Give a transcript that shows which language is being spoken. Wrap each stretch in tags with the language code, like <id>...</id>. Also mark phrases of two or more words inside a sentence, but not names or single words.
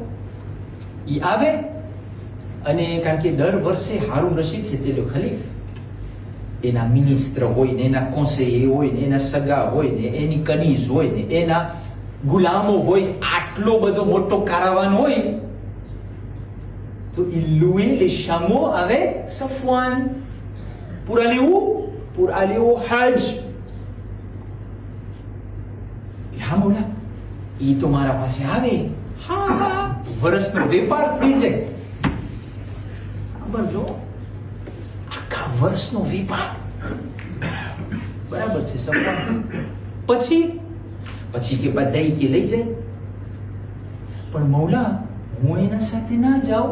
<gu>ઈ આવે અને કારણ કે દર વર્ષે હારૂન રશીદ છે તે ખલીફ, એના મિનિસ્ટર હોય ને, એના કોન્સેયર હોય ને, એના સગા હોય ને, એની કનીઝ હોય ને, એના ગુલામો હોય, આટલો બધો મોટો કારાવાન હોય, તો</gu> <fr>louer les chameaux avec Safwan. Pour aller où? Pour aller au Hajj.</fr> <gu>હા મોલા, ઈ તો મારા પાસે આવે, હા વર્ષનો વેપાર થઈ જાય. બરાબર, જો આખા વર્ષનો વેપાર, બરાબર છે સફવાન. પછી કે બધા કે લઈ જાય. પણ મૌલા, હું એના સાથે ના જાઉં.</gu>